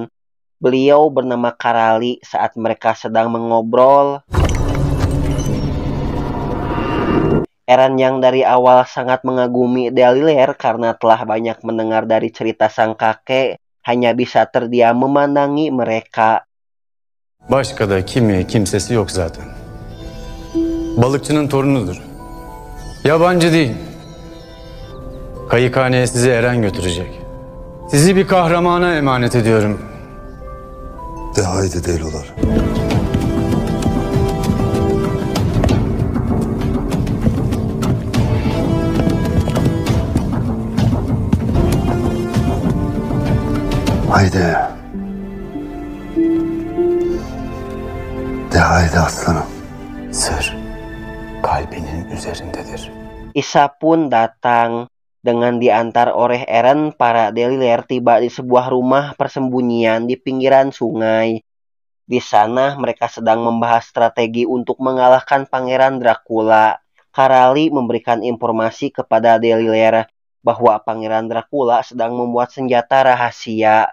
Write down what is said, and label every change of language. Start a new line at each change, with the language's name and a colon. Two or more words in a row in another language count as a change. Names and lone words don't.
Indonesian: Beliau bernama Karali. Saat mereka sedang mengobrol, Eren yang dari awal sangat mengagumi Deliler karena telah banyak mendengar dari cerita sang kakek, hanya bisa terdiam memandangi mereka.
Turkish: Başka da kimi kimsesi yok zaten. Balıkçının torunudur. Yabancı değil. Kayıkhaneye sizi Eren götürecek. Sizi bir kahramana emanet ediyorum. De haydi değil olar. Haydi. De haydi aslanım. Sır kalbinin üzerindedir.
Indonesian: Isa pun datang. Dengan diantar oleh Eren, para Deliler tiba di sebuah rumah persembunyian di pinggiran sungai. Di sana mereka sedang membahas strategi untuk mengalahkan Pangeran Dracula. Karali memberikan informasi kepada Deliler bahwa Pangeran Dracula sedang membuat senjata rahasia.